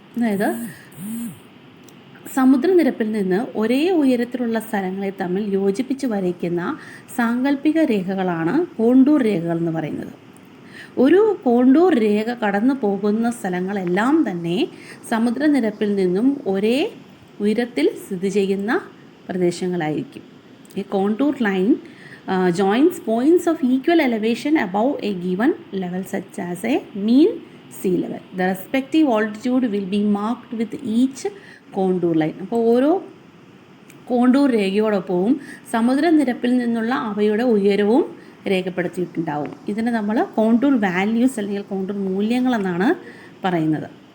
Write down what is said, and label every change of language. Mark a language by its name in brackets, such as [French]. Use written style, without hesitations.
[Malayalam] അതായത് സമുദ്രനിരപ്പിൽ നിന്ന് ഒരേ ഉയരത്തിലുള്ള സ്ഥലങ്ങളെ തമ്മിൽ യോജിപ്പിച്ച് വരയ്ക്കുന്ന സാങ്കല്പിക രേഖകളാണ് കോണ്ടൂർ രേഖകൾ എന്ന് പറയുന്നത്. ഒരു കോണ്ടൂർ രേഖ കടന്നു പോകുന്ന സ്ഥലങ്ങളെല്ലാം തന്നെ സമുദ്രനിരപ്പിൽ നിന്നും ഒരേ ഉയരത്തിൽ സ്ഥിതി ചെയ്യുന്ന പ്രദേശങ്ങളായിരിക്കും. [English] A contour line joins points of equal elevation above a given level such as a mean sea level. The respective altitude will be marked with each contour line. [Malayalam] അപ്പോൾ ഓരോ കോണ്ടൂർ രേഖയോടൊപ്പവും സമുദ്രനിരപ്പിൽ നിന്നുള്ള അവയുടെ ഉയരവും രേഖപ്പെടുത്തിയിട്ടുണ്ടാവും. ഇതിനെ നമ്മൾ കോണ്ടൂർ വാല്യൂസ് അല്ലെങ്കിൽ contour മൂല്യങ്ങളെന്നാണ് പറയുന്നത്.